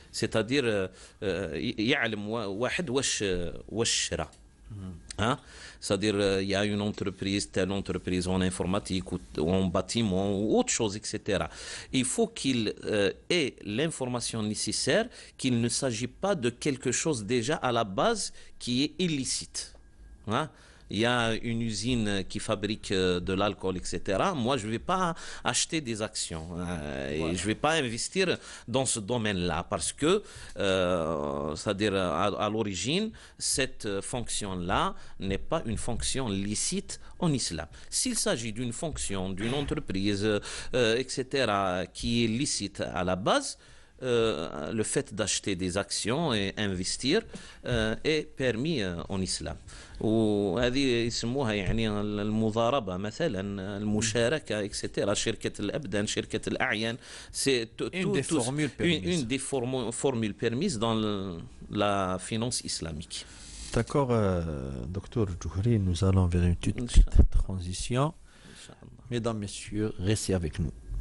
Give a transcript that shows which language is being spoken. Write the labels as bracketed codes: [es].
[fr] C'est-à-dire, [ar] يعلم واحد واش شرا. Hein? [fr] C'est-à-dire, il y a une entreprise, telle entreprise en informatique ou en bâtiment ou autre chose, etc. Il faut qu'il ait l'information nécessaire qu'il ne s'agit pas de quelque chose déjà à la base qui est illicite. Hein? Il y a une usine qui fabrique de l'alcool, etc. Moi, je ne vais pas acheter des actions. Et je ne vais pas investir dans ce domaine-là parce que, c'est-à-dire à l'origine, cette fonction-là n'est pas une fonction licite en islam. S'il s'agit d'une fonction, d'une entreprise, etc., qui est licite à la base, le fait d'acheter des actions et investir est permis en islam. [ar] وهذه يسموها يعني المضاربة مثلا المشاركة etc. شركة الأبدان شركة الأعيان c'est [fr] une des formules permises dans la finance islamique. D'accord, docteur Djouhri, nous allons vers une petite transition. Mesdames, messieurs, restez avec nous.